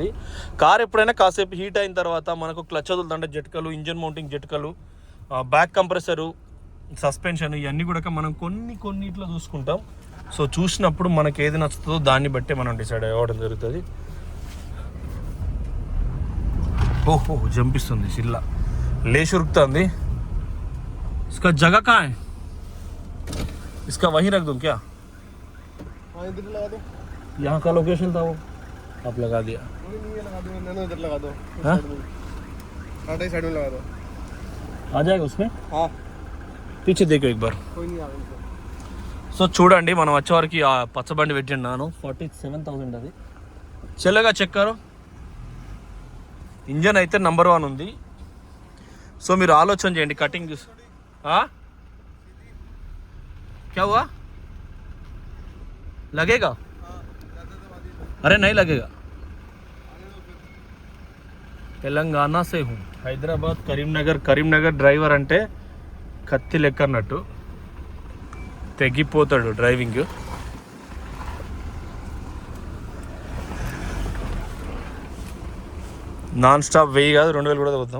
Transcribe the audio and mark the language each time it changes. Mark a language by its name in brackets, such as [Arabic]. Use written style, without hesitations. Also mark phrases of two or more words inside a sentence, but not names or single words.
[Telugu] కార్ ఎప్పుడైనా కాసేపు హీట్ అయిన తర్వాత మనకు క్లచ్ వదులుతుంటే జట్కలు, [English] engine mounting [Telugu] జట్కలు, [English] back compressor, [Telugu] సస్పెన్షన్, ఇవన్నీ కూడా మనం కొన్నిట్లో చూసుకుంటాం. సో చూసినప్పుడు మనకి ఏది నచ్చుతుందో దాన్ని బట్టే మనం డిసైడ్ అవ్వడం జరుగుతుంది. ఓహో జంపిస్తుంది సిల్లా, లేచి ఉరుకుతుంది. [Hindi] इसका जगह कहाँ है? इसका वहीं रख दूँ क्या? इधर लगा दो. यहाँ का लोकेशन था वो, आप लगा दिया. कोई नहीं है, लगा दो. नैनो इधर लगा दो. हाँ टाटा साइड में लगा दो. आ जाएगा उसमें. हाँ पीछे देखो एक बार. कोई नहीं आ रहा. [Telugu] సో చూడండి మనం వచ్చేవారికి ఆ పచ్చబండి పెట్టిన్నాను. 47,000 అది. చెల్లగా చెక్కారు. ఇంజన్ అయితే నెంబర్ 1 ఉంది. సో మీరు ఆలోచన చేయండి. కటింగ్ చూసి [Hindi] क्या हुआ? लगेगा? अरे नहीं लगेगा. तेलंगाना से हूँ, [Telugu] హైదరాబాద్ కరీంనగర్ డ్రైవర్ అంటే కత్తి లెక్క అన్నట్టు తెగిపోతాడు డ్రైవింగ్. [English] non stop [Telugu] 1000 కాదు 2000 కూడా వద్దాం.